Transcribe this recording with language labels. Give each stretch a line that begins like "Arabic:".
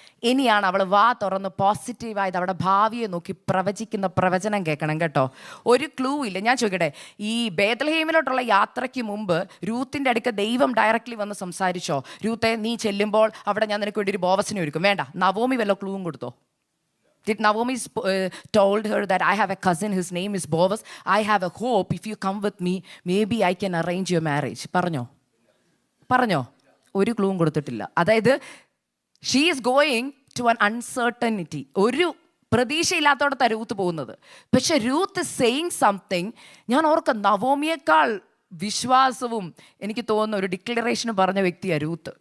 Malayalam: ഇനിയാണ് അവൾ വാ തുറന്ന് പോസിറ്റീവായത് അവളുടെ ഭാവിയെ നോക്കി പ്രവചിക്കുന്ന പ്രവചനം കേൾക്കണം കേട്ടോ. ഒരു ക്ലൂ ഇല്ല. ഞാൻ ചോദിക്കട്ടെ, ഈ ബേത്ലഹേമിലോട്ടുള്ള യാത്രയ്ക്ക് മുമ്പ് രൂത്തിൻ്റെ അടുക്ക ദൈവം ഡയറക്റ്റ്ലി വന്ന് സംസാരിച്ചോ? രൂത്തെ, നീ ചെല്ലുമ്പോൾ അവിടെ ഞാൻ നിനക്ക് വേണ്ടി ഒരു ബോവസിനെ ഒരുക്കും? വേണ്ട. നവോമി വല്ല ക്ലൂവും കൊടുത്തോ?
English: Did Naomi told her that I have a cousin, his name is Boaz, I have a hope, if you come with me, maybe I can arrange your marriage?
Malayalam: പറഞ്ഞോ? പറഞ്ഞോ? ഒരു ക്ലൂവും കൊടുത്തിട്ടില്ല. അതായത്
English: She is going to an uncertainty.
Malayalam: ഒരു പ്രതീക്ഷയില്ലാത്തോടത്താണ് Ruth പോകുന്നത്. പക്ഷെ Ruth
English: Saying something.
Malayalam: ഞാൻ ഓർക്കാം, നവോമിയേക്കാൾ വിശ്വാസവും എനിക്ക് തോന്നുന്ന ഒരു ഡിക്ലറേഷനും പറഞ്ഞ വ്യക്തിയാണ് രൂത്ത്.